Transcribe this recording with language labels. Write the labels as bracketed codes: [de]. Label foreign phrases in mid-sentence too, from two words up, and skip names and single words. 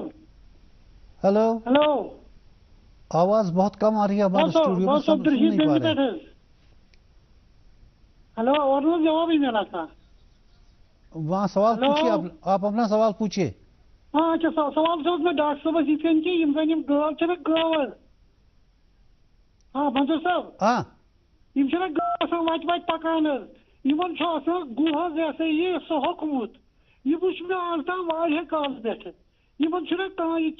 [ur] ہلو. ہلو. آواز بہت کم آ رہی ہے ہمارے اسٹوڈیو میں سن نہیں پا رہے ہیں. ہلو اور جواب ہی میرا تھا وہاں سوال پوچھیے آپ اپنا سوال پوچھیے. [ks] ہاں اچھا سوال چھُس بہٕ ڈاکٹر صٲبس یِتھ کٔنۍ کہِ یِم زن یِم گٲو چھِ نا گٲو حظ. ہاں منظور صٲب. ہاں یِم چھِ نا گٲو آسان وتہِ وتہِ پکان حظ یِمن چھُ آسان گُہہ حظ یہ سا یہِ سُہ ہوٚکھمُت یہِ وٕچھ مےٚ آز تام واریاہ کالہٕ پٮ۪ٹھٕ یِمن چھُنہ کانٛہہ یہِ